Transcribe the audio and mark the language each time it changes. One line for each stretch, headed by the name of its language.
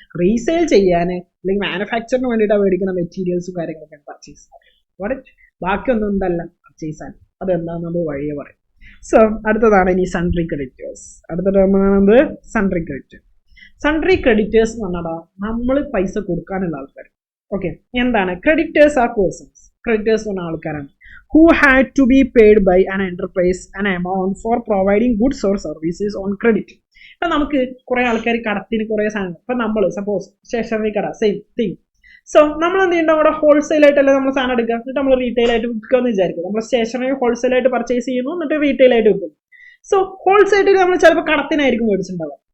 Malayalam: Resale ചെയ്യാൻ അല്ലെങ്കിൽ മാനുഫാക്ചറിന് വേണ്ടിയിട്ടാണ് മേടിക്കുന്ന മെറ്റീരിയൽസും കാര്യങ്ങളൊക്കെയാണ് പർച്ചേസ്. ബാക്കിയൊന്നും എന്തല്ല പർച്ചേസ് ആണ്. അതെന്താണെന്നത് വഴിയെ പറയും. സോ അടുത്തതാണ് ഇനി സൺട്രി ക്രെഡിറ്റേഴ്സ്. അടുത്ത ടേമാണെന്ത് സൺട്രി ക്രെഡിറ്റേഴ്സ്. സൺട്രി ക്രെഡിറ്റേഴ്സ് എന്ന് പറഞ്ഞാൽ നമ്മൾ പൈസ കൊടുക്കാനുള്ള ആൾക്കാർ. ഓക്കെ, എന്താണ് ക്രെഡിറ്റേഴ്സ്?
English: Are persons. Creditors
Malayalam: പറഞ്ഞ ആൾക്കാരാണ്
English: who had to be paid by an enterprise an amount for providing goods or services on credit.
Malayalam: ഇപ്പം നമുക്ക് കുറേ ആൾക്കാർ കടത്തിന് കുറേ സാധനങ്ങൾ, ഇപ്പം നമ്മൾ സപ്പോസ് സ്റ്റേഷനറി കട സെയിം തിങ്. സോ നമ്മൾ എന്ത് ചെയ്യണ്ട, അവിടെ ഹോൾസെയിൽ ആയിട്ടല്ലേ നമ്മൾ സാധനം എടുക്കുക, എന്നിട്ട് നമ്മൾ റീറ്റെയിൽ ആയിട്ട് വിൽക്കുക എന്ന് വിചാരിക്കും. നമ്മൾ സ്റ്റേഷനറി ഹോൾസെയിൽ ആയിട്ട് പർച്ചേസ് ചെയ്യുന്നു, എന്നിട്ട് റീറ്റെയിൽ ആയിട്ട് വിൽക്കും. സോ ഹോൾസെയിൽ നമ്മൾ ചിലപ്പോൾ കടത്തിനായിരിക്കും മേടിച്ചിട്ടുണ്ടാവുക.